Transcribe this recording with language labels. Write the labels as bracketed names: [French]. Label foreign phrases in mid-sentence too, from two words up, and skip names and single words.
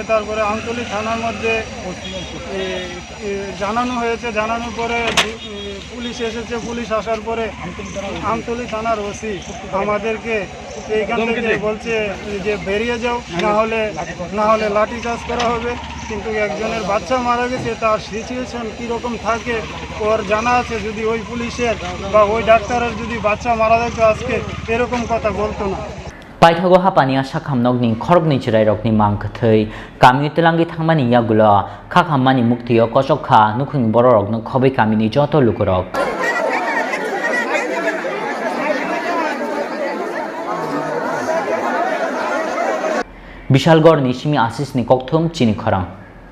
[Bangla] তারপরে আমতলী থানার মধ্যে জানানো হয়েছে, জানানোর পরে পুলিশ এসেছে, পুলিশ আসার পরে আমতলী থানার ওসি আমাদেরকে এইখান থেকে বলছে যে বেরিয়ে যাও, না হলে লাঠিচার্জ করা হবে। কিন্তু একজনের বাচ্চা মারা গেছে, তার সিচুয়েশন কীরকম থাকে ওর জানা আছে। যদি ওই পুলিশের বা ওই ডাক্তারের যদি বাচ্চা মারা যেত আজকে এরকম কথা বলতো না। [Kok Borok] Paithago hapania shakham nogni khorgni chirai rokni mangkhathei kami telangi thangmani yagulo khakhammani muktio kosokha nukhung borok no khobai kamini joto lukurok Bishalgor ni simi asis ni kokthum chini khorang